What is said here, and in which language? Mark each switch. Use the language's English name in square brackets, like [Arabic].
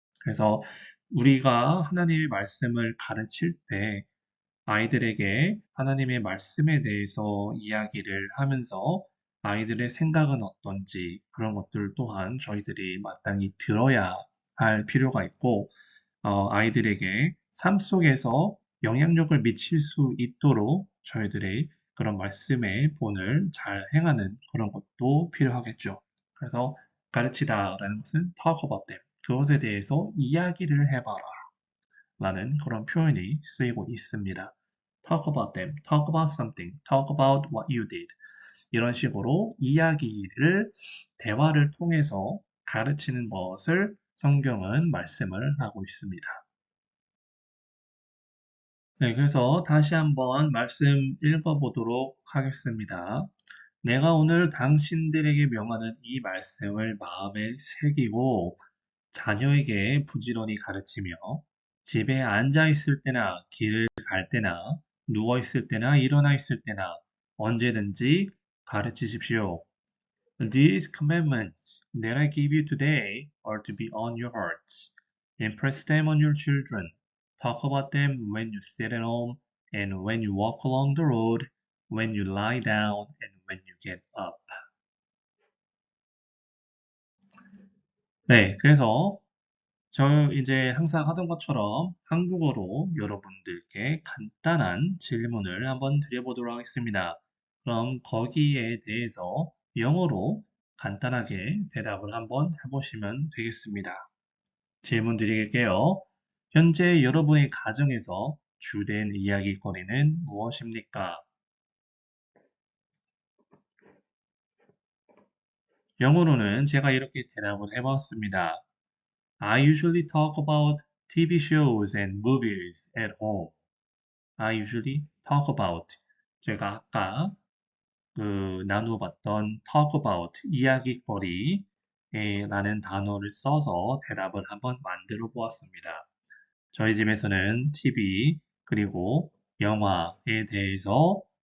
[Korean] 그래서 우리가 하나님의 말씀을 가르칠 때 아이들에게 하나님의 말씀에 대해서 이야기를 하면서 아이들의 생각은 어떤지 그런 것들 또한 저희들이 마땅히 들어야 할 필요가 있고 아이들에게 삶 속에서 영향력을 미칠 수 있도록 저희들의 그런 말씀의 본을 잘 행하는 그런 것도 필요하겠죠. 그래서 가르치다라는 것은 [English] talk about them. [Korean] 그것에 대해서 이야기를 해봐라. 라는 그런 표현이 쓰이고 있습니다. [English] talk about them, talk about something, talk about what you did. [Korean] 이런 식으로 이야기를, 대화를 통해서 가르치는 것을 성경은 말씀을 하고 있습니다. 네, 그래서 다시 한번 말씀 읽어보도록 하겠습니다. 내가 오늘 당신들에게 명하는 이 말씀을 마음에 새기고 자녀에게 부지런히 가르치며 집에 앉아 있을 때나 길을 갈 때나 누워 있을 때나 일어나 있을 때나 언제든지 가르치십시오. [English] These commandments that I give you today are to be on your hearts. Impress them on your children. Talk about them when you sit at home and when you walk along the road, when you lie down and when you get up. [Korean] 네, 그래서 저 이제 항상 하던 것처럼 한국어로 여러분들께 간단한 질문을 한번 드려보도록 하겠습니다. 그럼 거기에 대해서 영어로 간단하게 대답을 한번 해보시면 되겠습니다. 질문 드릴게요. 현재 여러분의 가정에서 주된 이야기거리는 무엇입니까? 영어로는 제가 이렇게 대답을 해봤습니다. [English] I usually talk about TV shows and movies at home. I usually talk about. [Korean] 제가 아까 나누어 봤던 [English] talk about, [Korean] 이야기거리 라는 단어를 써서 대답을 한번 만들어 보았습니다. 저희 집에서는 TV 그리고 영화에 대해서